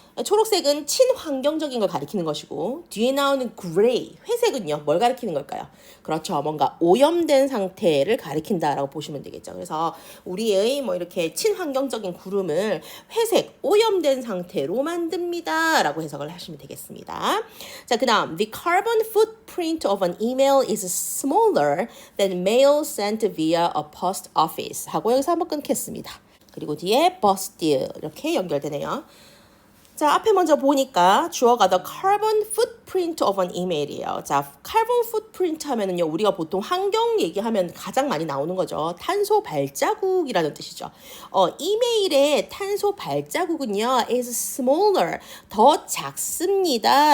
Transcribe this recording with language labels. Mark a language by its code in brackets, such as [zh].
[ko] 초록색은 친환경적인 걸 가리키는 것이고 뒤에 나오는 그레이, 회색은요. 뭘 가리키는 걸까요? 그렇죠. 뭔가 오염된 상태를 가리킨다라고 보시면 되겠죠. 그래서 우리의 뭐 이렇게 친환경적인 구름을 회색, 오염된 상태로 만듭니다. 라고 해석을 하시면 되겠습니다. [en] 자, 그 다음 The carbon footprint of an email is smaller than mail sent via a post office [ko] 하고 여기서 한번 끊겠습니다. 그리고 뒤에 busted 이렇게 연결되네요. 자, 앞에 먼저 보니까 주어가 [en] the carbon footprint of an email [ko] 이에요. 자, carbon footprint 하면은요, 우리가 보통 환경 얘기하면 가장 많이 나오는 거죠. 탄소 발자국이라는 뜻이죠. 이메일의 탄소 발자국은요, [en] is smaller, [ko] 더 작습니다.